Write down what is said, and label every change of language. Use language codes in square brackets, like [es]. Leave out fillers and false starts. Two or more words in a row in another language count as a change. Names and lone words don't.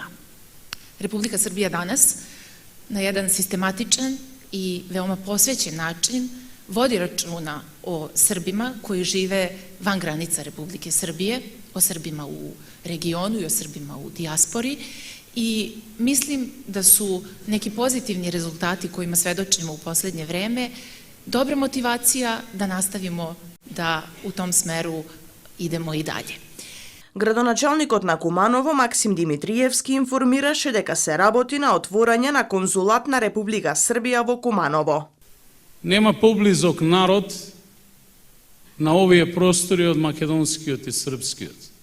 [sr] Republika Srbija danas na jedan sistematičan i veoma posvećen način vodi računa o Srbima koji žive van granica Republike Srbije, o Srbima u regionu i o Srbima u dijaspori i mislim da su neki pozitivni rezultati kojima svedočimo u poslednje vreme dobra motivacija da nastavimo da u tom smeru idemo i dalje. [mk] Градоначалникот на Куманово Максим Димитриевски информираше дека се работи на отворање на конзулат на Република Србија во Куманово. Нема поблизок народ на овие простори од македонскиот и српскиот.